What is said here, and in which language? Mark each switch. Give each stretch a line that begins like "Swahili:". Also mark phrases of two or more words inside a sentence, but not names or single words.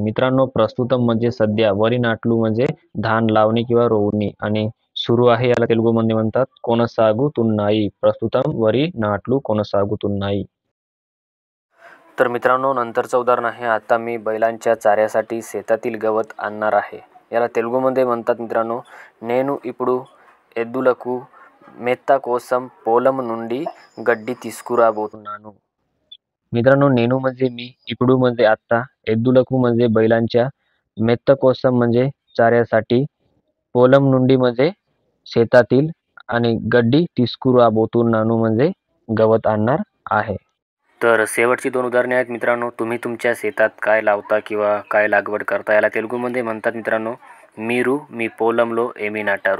Marathi: मित्रांनो, प्रस्तुतम म्हणजे सध्या,
Telugu: వరి నాట్లు
Marathi: म्हणजे धान लावणी किंवा रोवणी, आणि सुरू आहे याला तेलुगुमध्ये म्हणतात कोनसागुతున్నాయి.
Telugu: ప్రస్తుతం వరి నాట్లు कोनसागुతున్నాయి.
Marathi: तर मित्रांनो, नंतरचं उदाहरण आहे, आता मी बैलांच्या चाऱ्यासाठी शेतातील गवत आणणार आहे. याला तेलुगुमध्ये म्हणतात मित्रांनो,
Telugu: నేను ఇప్పుడు ఎద్దులకు మేత కోసం పొలం నుండి గడ్డి తీసుకురాబోతున్నాను.
Marathi: मित्रांनो, नेनू म्हणजे मी, इपडू म्हणजे आत्ता, एद्दुलकू म्हणजे बैलांच्या,
Telugu: మేత కోసం
Marathi: म्हणजे चाऱ्यासाठी,
Telugu: పొలం నుండి
Marathi: म्हणजे शेतातील, आणि
Telugu: గడ్డి తీసుకురాబోతున్నాను
Marathi: म्हणजे गवत आणणार आहे. तर शेवटची 2 उदाहरणे आहेत मित्रांनो. तुम्ही तुमच्या शेतात काय लावता किंवा काय लागवड करता याला तेलुगुमध्ये म्हणतात मित्रांनो,
Telugu: మీరు మీ పొలంలో ఏమి నాటారు.